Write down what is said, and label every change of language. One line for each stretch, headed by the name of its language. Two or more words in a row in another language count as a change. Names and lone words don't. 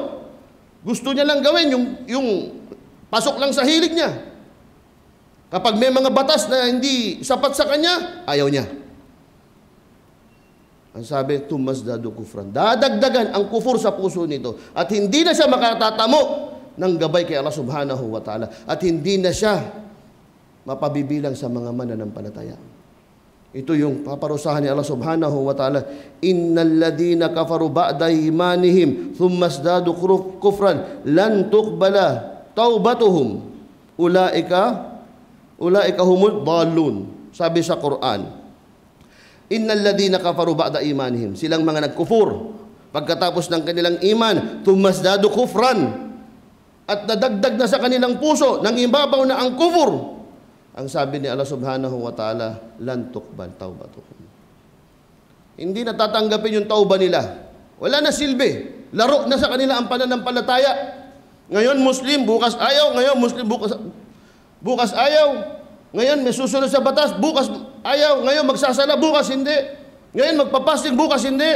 Filipino: Gusto niya lang gawin yung pasok lang sa hilig niya. Kapag may mga batas na hindi sapat sa kanya, ayaw niya. Ang sabi,
Arabic: ثم ازدادوا كفرا.
Filipino: Dadagdagan ang kufur sa puso nito. At hindi na siya makatatamo ng gabay kay Allah
Arabic: سبحانه وتعالى.
Filipino: At hindi na siya mapabibilang sa mga mananampalataya. Ito yung paparusahan ni Allah
Arabic: سبحانه وتعالى. إن الذين كفروا بعد إيمانهم ثم ازدادوا كفرا لن تقبل توبتهم أولئك هم الضالون.
Filipino: Sabi sa Quran,
Arabic: إن الذين كفروا بعد إيمانهم,
Filipino: silang mga nagkufur pagkatapos ng kanilang iman,
Arabic: ثم ازدادوا كفرا,
Filipino: at nadagdag na sa kanilang puso ng ibabaw na ang kufur. Ang sabi ni Allah
Arabic: سبحانه وتعالى, لن تقبل توبتهم.
Filipino: Hindi natatanggapin yung tauba nila. Wala na silbi. Laro na sa kanila ang pananampalataya. Ngayon Muslim, bukas ayaw. Ngayon Muslim, bukas ayaw. Ngayon may susunod sa batas, bukas ayaw. Ngayon magsasala, bukas hindi. Ngayon magpapasting, bukas hindi.